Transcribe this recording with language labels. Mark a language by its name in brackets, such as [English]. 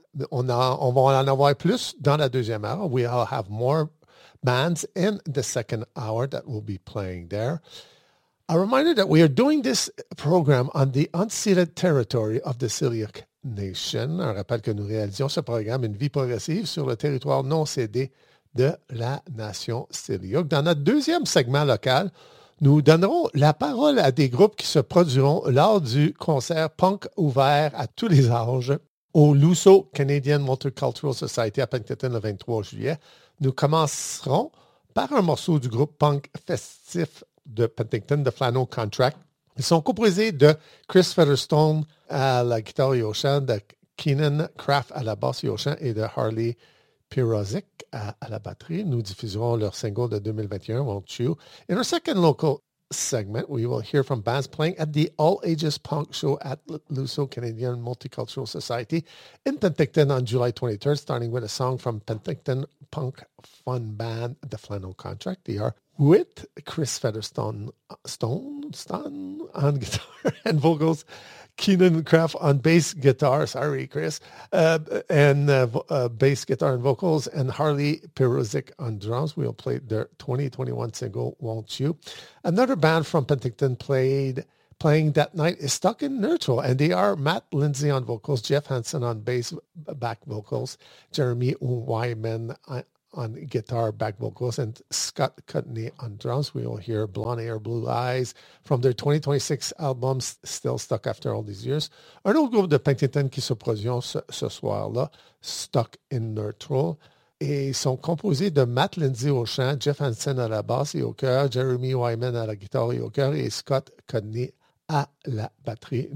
[French] On va en avoir plus dans la deuxième heure. [English] We all have more bands in the second hour that will be playing there. A reminder that we are doing this program on the unceded territory of the Siliac Nation. [French] Un rappel que nous réalisions ce programme, une vie progressive sur le territoire non cédé de la nation Siliac. Dans notre deuxième segment local, nous donnerons la parole à des groupes qui se produiront lors du concert punk ouvert à tous les âges au Lusso Canadian Multicultural Society à Penticton le 23 juillet. Nous commencerons par un morceau du groupe punk festif de Penticton, The Flannel Contract. Ils sont composés de Chris Featherstone à la guitare et au chant, de Keenan Kraft à la basse et au chant et de Harley Pirozic à la batterie. Nous diffuserons leur single de 2021, Won't You? [English] In our second local segment, we will hear from bands playing at the All Ages Punk Show at Lusso Canadian Multicultural Society in Penticton on July 23rd, starting with a song from Penticton punk fun band, The Flannel Contract. They are with Chris Featherstone Stone on guitar and vocals, Keenan Kraft on bass guitar, sorry Chris, bass guitar and vocals, and Harley Pirozic on drums. We'll play their 2021 single, Won't You? Another band from Penticton playing that night is Stuck in Neutral, and they are Matt Lindsay on vocals, Jeff Hansen on bass back vocals, Jeremy Wyman on guitar back vocals, and Scott Cutney on drums. We will hear Blonde Hair, Blue Eyes from their 2026 album, Still Stuck After All These Years. [French] Un autre groupe de Penticton qui se produit ce soir-là, Stuck in Neutral, et sont composés de Matt Lindsay au chant, Jeff Hansen à la basse et au chœur, Jeremy Wyman à la guitare et au chœur, et Scott Cutney à la batterie.